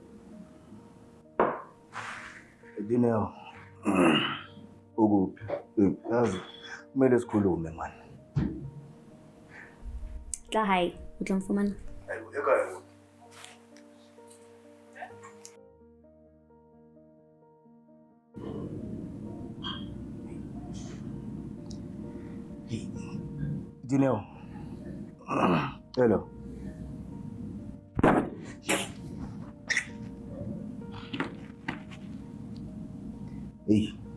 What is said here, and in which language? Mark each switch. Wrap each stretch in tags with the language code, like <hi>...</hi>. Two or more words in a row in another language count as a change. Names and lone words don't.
<zu>Dineo. Ukuphi? Yazi kumele sikhulume man.</zu> <st>Tla hi, o tla mfumana.</st> <zu>Hayibo, ekhaya. Dineo.</zu> <en>Hello. Hey.</en>